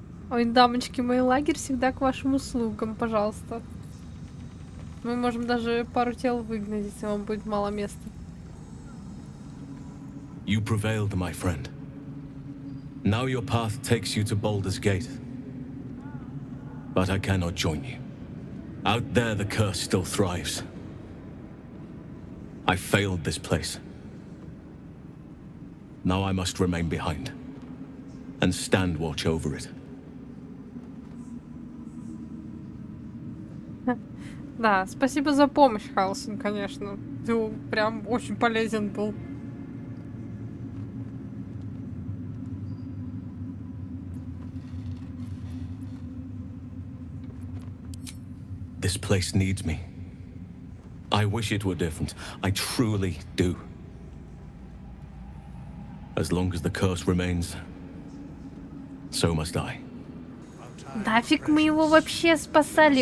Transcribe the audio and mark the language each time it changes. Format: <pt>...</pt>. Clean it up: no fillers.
<ru>Ой, дамочки, мой лагерь всегда к вашим услугам, пожалуйста. Мы можем даже пару тел выгнать, если вам будет мало места.</ru> <en>You prevailed, my friend. Now your path takes you to Baldur's Gate. But I cannot join you. Out there, the curse still thrives. I failed this place. Now I must remain behind and stand watch over it.</en> <ru>Да, спасибо за помощь, Хальсин, конечно. Ты прям очень полезен был.</ru> <en>This place needs me. I wish it were different. I truly do. As long as the curse remains, so must I.</en> <ru>Нафиг мы его вообще спасали?</ru>